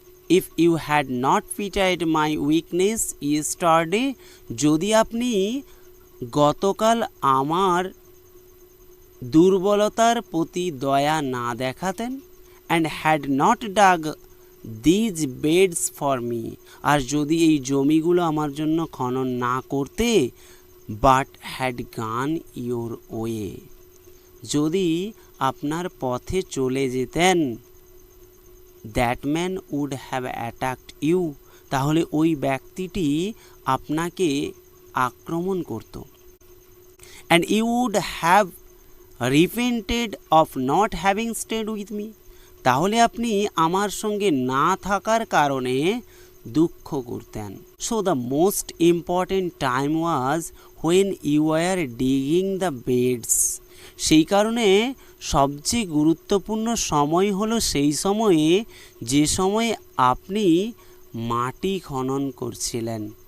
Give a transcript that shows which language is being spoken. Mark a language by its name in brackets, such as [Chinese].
[English] if you had not pitied my weakness yesterday, [Bangla] যদি আপনি গতকাল আমার দুর্বলতার প্রতি দয়া না দেখাতেন, [English] and had not dug these beds for me, [Bangla] আর যদি এই জমিগুলো আমার জন্য খনন না করতে, [English] but had gone your way, [Bangla] যদি আপনার পথে চলে যেতেন, [English] that man would have attacked you, [Bangla] তাহলে ওই ব্যক্তিটি আপনাকে আক্রমণ করত। [English] and you would have repented of not having stayed with me. [Bangla] তাহলে আপনি আমার সঙ্গে না থাকার কারণে দুঃখ করতেন। [English] So the most important time was when you are digging the beds. [Bangla] সেই কারণে সবচেয়ে গুরুত্বপূর্ণ সময় হলো সেই সময়ে যে সময়ে আপনি মাটি খনন করছিলেন।